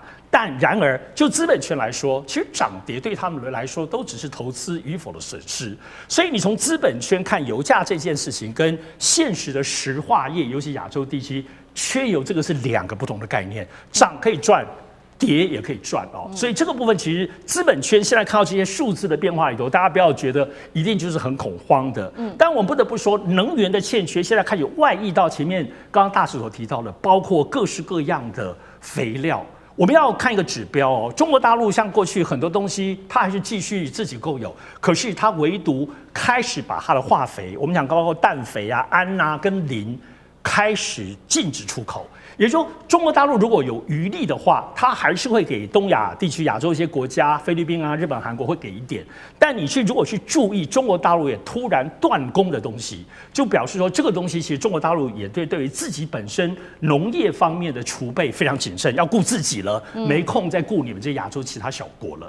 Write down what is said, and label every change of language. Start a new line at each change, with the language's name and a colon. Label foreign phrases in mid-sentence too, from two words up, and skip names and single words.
Chinese: 但然而，就資本圈來說，其實漲跌對他們來說都只是投資與否的損失。所以你從資本圈看油價這件事情，跟現實的石化業，尤其亞洲地區缺油，這個是2個不同的概念。漲可以賺，跌也可以賺哦。所以這個部分其實資本圈現在看到這些數字的變化裡頭，大家不要覺得一定就是很恐慌的。但我們不得不說，能源的欠缺現在看有外溢到前面剛剛大使所提到的，包括各式各樣的肥料。我們要看一個指標哦，中國大陸像過去很多東西，它還是繼續自己購有，可是它唯獨開始把它的化肥，我們講包括氮肥啊、氨啊跟磷，開始禁止出口。也就是說，中國大陸如果有餘力的話，它還是會給東亞地區、亞洲一些國家，菲律賓啊、日本、韓國會給一點。但你如果去注意中國大陸也突然斷供的東西，就表示說這個東西其實中國大陸也對於自己本身農業方面的儲備非常謹慎，要顧自己了，沒空再顧你們這亞洲其他小國了。